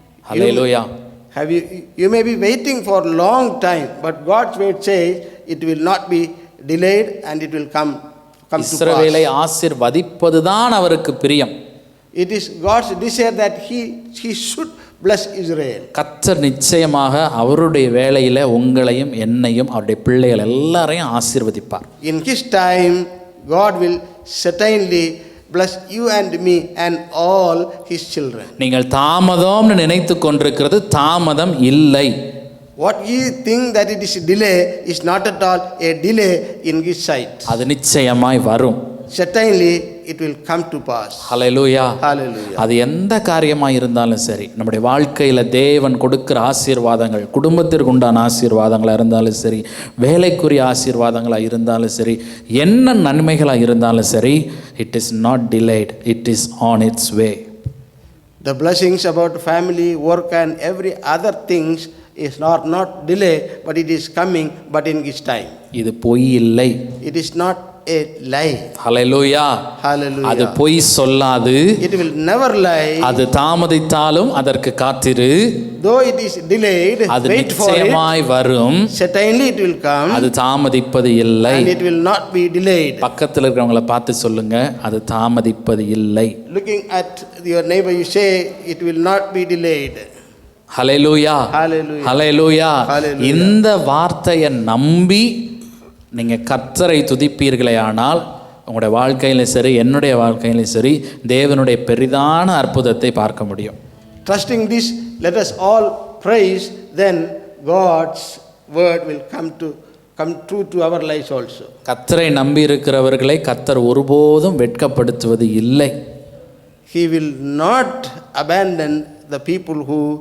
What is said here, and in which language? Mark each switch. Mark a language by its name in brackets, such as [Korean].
[Tamil] Hallelujah. [English] You may be waiting for a long time, but God's word says it will not be delayed and it will come to [Tamil] இஸ்ரவேலை [English] pass. [Tamil] ஆசீர்வதிப்பதுதான் அவருக்கு பிரியம். [English] It is God's desire that he should bless Israel. [Tamil] கர்த்தர் நிச்சயமாக அவருடைய வேளையில் உங்களையும் என்னையும் அவருடைய பிள்ளைகள் எல்லாரையும் ஆசீர்வதிப்பார். [English] In his time, God will certainly bless you and me and all his children. [Tamil] நீங்கள் தாமதம்னு நினைத்து கொண்டிருக்கிறது தாமதம் இல்லை. [English] What you think that it is delay is not at all a delay in his sight. [Tamil] அது நிச்சயமாய் வரும். [English] Certainly it will come to pass. [Tamil] Hallelujah. [English] Hallelujah. [Tamil] அது எந்த காரியமாக இருந்தாலும் சரி, நம்முடைய வாழ்க்கையில் தேவன் கொடுக்கிற ஆசீர்வாதங்கள், குடும்பத்திற்கு உண்டான ஆசீர்வாதங்களாக இருந்தாலும் சரி, வேலைக்குரிய ஆசீர்வாதங்களாக இருந்தாலும் சரி, என்ன நன்மைகளாக இருந்தாலும் சரி, [English] It is not delayed, it is on its way. The blessings about family, work and every other things is not delay, but it is coming, but in his time. [Tamil] இது பொய் இல்லை. [English] It is not a lie. [Tamil] Hallelujah. [English] Hallelujah. [Tamil] அது பொய் சொல்லாது. [English] It will never lie. [Tamil] அது தாமதித்தாலும் அதற்கு காத்திரு. [English] Though it is delayed, [Tamil] அது [English] wait for it. [Tamil] நிச்சயமாய் வரும். [English] Certainly it will come. [Tamil] அது தாமதிப்பது இல்லை. [English] And it will not be delayed. [Tamil] பக்கத்தில் இருக்கிறவங்கள பார்த்து சொல்லுங்க, அது தாமதிப்பது இல்லை. [English] Looking at your neighbor, you say it will not be delayed. [Tamil] Hallelujah. [English] Hallelujah. [Tamil] Hallelujah. [English] Hallelujah. [Tamil] இந்த வார்த்தையை நம்பி நீங்கள் கர்த்தரை துதிப்பீர்களே ஆனால் உங்களுடைய வாழ்க்கையிலும் சரி, என்னுடைய வாழ்க்கையிலும் சரி, தேவனுடைய பெரிதான அற்புதத்தை பார்க்க முடியும். [English] Trusting this, let us all praise, then God's word will come true to our lives also. [Tamil] கர்த்தரை நம்பி இருக்கிறவர்களை கர்த்தர் ஒருபோதும் வெட்கப்படுத்துவது இல்லை. [English] He will not abandon the people who